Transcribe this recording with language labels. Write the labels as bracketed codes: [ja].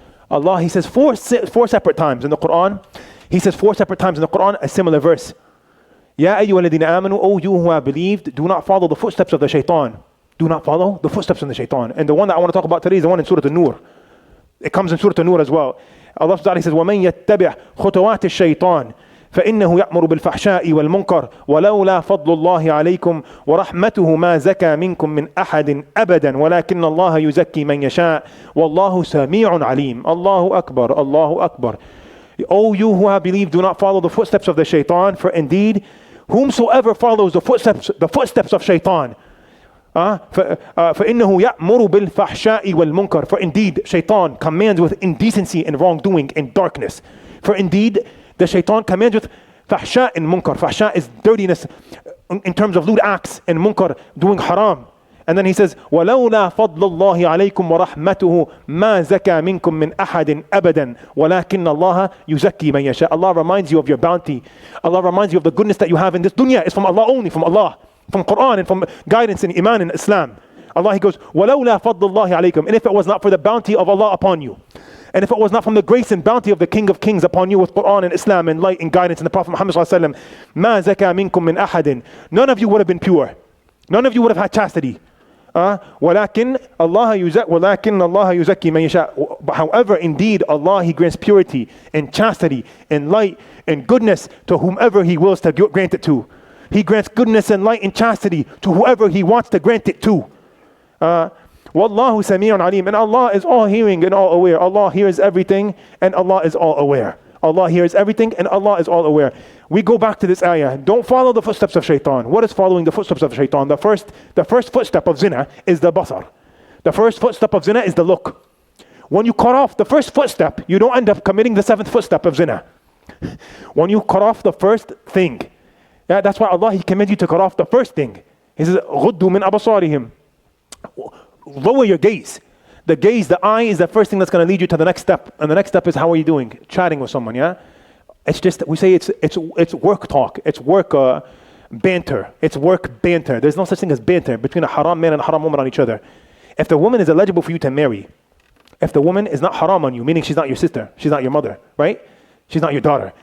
[en] Allah, He says four separate times in the Quran. He says four separate times in the Quran a similar verse. Ya ayyuha alladhina amanu, O you who have believed, do not follow the footsteps of the shaitan. Do not follow the footsteps of the shaitan. And the one that I want to talk about today is the one in Surah An-Nur. It comes in Surah An-Nur as well. [ar] Allah subhanahu says, وَمَنْ يَتَّبِعْ خُطُوَاتِ الشَّيْطَانِ فإنه يأمر بالفحشاء والمنكر ولولا فضل الله عليكم ورحمته ما زكى منكم من أحد أبدا ولكن الله يزكي من يشاء والله سميع عليم. Allahu Akbar, Allahu Akbar. [en] O you who have believed, do not follow the footsteps of the shaitan, for indeed whomsoever follows the footsteps of shaitan, فإنه يأمر بالفحشاء والمنكر. For indeed shaitan commands with indecency and wrongdoing and darkness. For indeed the shaitan commands with fahsha and munkar. Fahsha is dirtiness in terms of lewd acts, and munkar, doing haram. [ar] And then he says, وَلَوْلَا فَضْلُ اللَّهِ عَلَيْكُمْ وَرَحْمَتُهُ مَا زَكَى مِنكُم مِّنْ أَحَدٍ أَبَدًا وَلَكِنَّ اللَّهَ يُزَكِّي مَن يَشَاءُ. [en] Allah reminds you of your bounty. Allah reminds you of the goodness that you have in this dunya. It's from Allah only, from Allah, from Quran and from guidance and iman and Islam. Allah, He goes, وَلَوْلَا فَضْلُ اللَّهِ عَلَيْكُمْ. And if it was not for the bounty of Allah upon you, and if it was not from the grace and bounty of the King of Kings upon you with Quran and Islam and light and guidance and the Prophet Muhammad sallallahu alaihi wasallam, مَا زَكَى مِنكُم مِّنْ أَحَدٍ. None of you would have been pure. None of you would have had chastity. [ar] وَلَكِنَّ اللَّهَ يُزَكِّي مَن يَشَاءُ. [en] However, indeed, Allah, He grants purity and chastity and light and goodness to whomever He wills to grant it to. He grants goodness and light and chastity to whoever He wants to grant it to. Wallahu Sami'un Alim. And Allah is all hearing and all aware. Allah hears everything and Allah is all aware. Allah hears everything and Allah is all aware. We go back to this ayah. Don't follow the footsteps of shaitan. What is following the footsteps of shaitan? The first footstep of zina is the basar. The first footstep of zina is the look. When you cut off the first footstep, you don't end up committing the seventh footstep of zina. When you cut off the first thing, that's why Allah, He commands you to cut off the first thing. [ar] He says, غُضُّوا مِنْ أَبْصَارِهِمْ. [en] Lower your gaze. The gaze, the eye is the first thing that's going to lead you to the next step. And the next step is, how are you doing? Chatting with someone, yeah? It's just, we say it's work talk. It's work banter. It's work banter. There's no such thing as banter between a haram man and a haram woman on each other. If the woman is eligible for you to marry, if the woman is not haram on you, meaning she's not your sister, she's not your mother, right? She's not your daughter.